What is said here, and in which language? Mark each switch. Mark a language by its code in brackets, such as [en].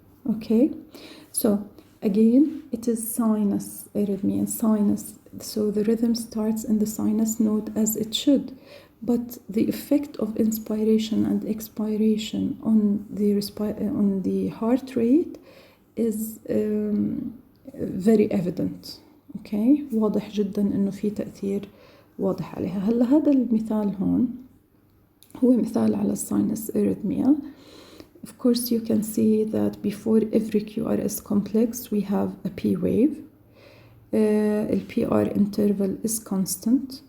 [en] Okay, so again, it is sinus arrhythmia, sinus, so the rhythm starts in the sinus node as it should, but the effect of inspiration and expiration on the heart rate is very evident. [ar] Okay, واضح جدا إنه في تأثير واضح عليها. هلا هذا المثال هون هو مثال على الساينس arrhythmia. [en] Of course, you can see that before every QRS complex we have a P wave. The PR interval is constant.